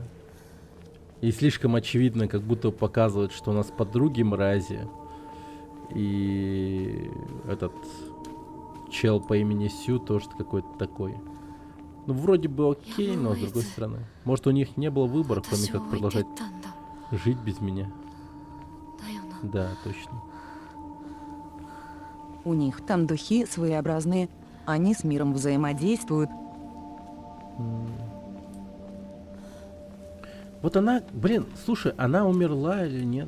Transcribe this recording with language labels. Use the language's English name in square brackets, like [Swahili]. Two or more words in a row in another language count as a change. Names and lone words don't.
[Russian] И слишком очевидно, как будто показывают, что у нас подруги мрази. И этот чел по имени Сю тоже какой-то такой. Ну, вроде бы окей, но с другой стороны. Может, у них не было выбора, кроме [Japanese] 私を [Russian] как [Japanese] 置いてっ [Russian] продолжать [Japanese] たんだ [Russian] жить без меня. [Japanese] だよな [Russian] Да, точно. У них там духи своеобразные, они с миром взаимодействуют. Вот она, блин, слушай, она умерла или нет?